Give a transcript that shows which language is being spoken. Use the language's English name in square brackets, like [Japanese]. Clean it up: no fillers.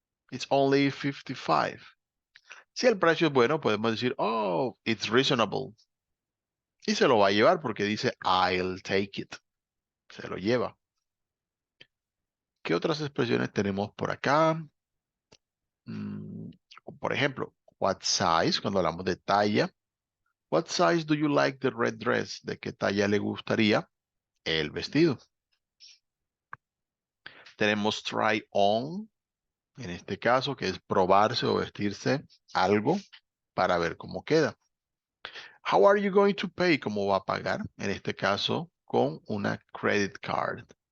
[English] It's only 55. [Spanish] Si el precio es bueno, podemos decir, oh, [English] it's reasonable. [Spanish] Y se lo va a llevar porque dice, [English] I'll take it. [Spanish] Se lo lleva. ¿Qué otras expresiones tenemos por acá? Mm, por ejemplo, [English] what size, [Spanish] cuando hablamos de talla. [English] What size do you like the red dress? [Spanish] ¿De qué talla le gustaría el vestido? Tenemos try on, en este caso, que es probarse o vestirse algo para ver cómo queda. [English] How are you going to pay? [Spanish] ¿Cómo va a pagar? En este caso, con una credit card.